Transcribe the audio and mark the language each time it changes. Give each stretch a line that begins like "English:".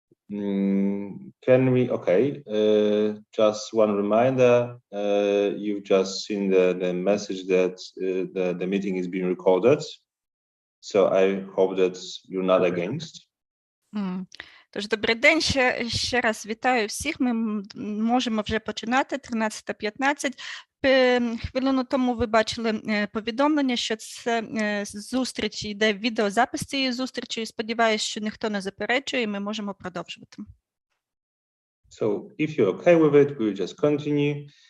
English: Can we, okay, just one reminder, you've just seen the message that the meeting is being recorded. So I hope that you're not against.
Ukrainian: Тож, добрий день, ще раз вітаю всіх, ми можемо вже починати, 13:15. Хвилину тому ви бачили повідомлення, що це зустріч, йде відеозапис цієї зустрічі, і сподіваюся, що ніхто не заперечує, і ми можемо продовжувати.
English: So, if you're okay with it, we'll just continue.